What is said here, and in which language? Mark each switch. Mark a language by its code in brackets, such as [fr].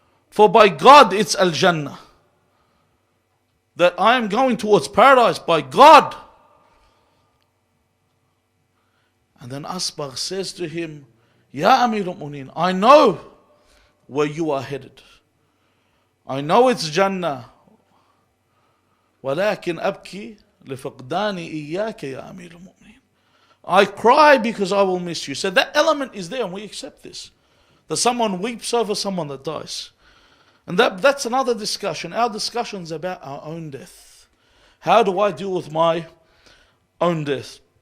[en] For by God it's al-Jannah, that I am going towards paradise by God. And then Asbagh says to him, Ya Amir al-Mu'mineen, I know where you are headed. I know it's Jannah. [ar] ولكن أبكي لفقدان إياك يا أمير المؤمنين. [en] I cry because I will miss you. So that element is there, and we accept this. That someone weeps over someone that dies. And that's another discussion. Our discussion is about our own death. How do I deal with my own death?